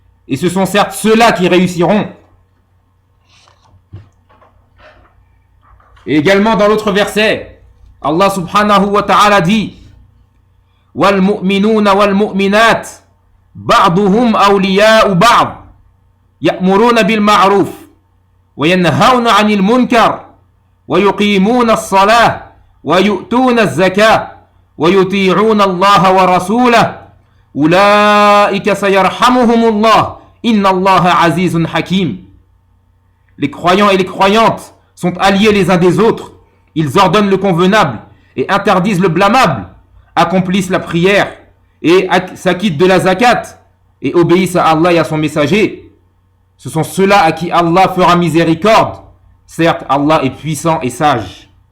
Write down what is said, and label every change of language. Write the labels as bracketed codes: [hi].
[fr] Et ce sont certes ceux-là qui réussiront. Et également dans l'autre verset, Allah subhanahu wa ta'ala dit [ar] وَالْمُؤْمِنُونَ وَالْمُؤْمِنَاتِ بَعْضُهُمْ أَوْلِيَاءُ بَعْضٍ يَأْمُرُونَ بِالْمَعْرُوفِ وَيَنْهَوْنَ عَنِ الْمُنْكَرِ وَيُقِيمُونَ الصَّلَاةَ وَيُؤْتُونَ الزَّكَاةَ وَيُطِيعُونَ اللَّهَ وَرَسُولَهُ أُولَٰئِكَ سَيَرْحَمُهُمُ اللَّهُ إِنَّ اللَّهَ عَزِيزٌ حَكِيمٌ. [fr] Les croyants et les croyantes sont alliés les uns des autres. Ils ordonnent le convenable et interdisent le blâmable, accomplissent la prière et s'acquittent de la zakat et obéissent à Allah et à son messager. Ce sont ceux-là à qui Allah fera miséricorde. Certes, Allah est puissant et sage.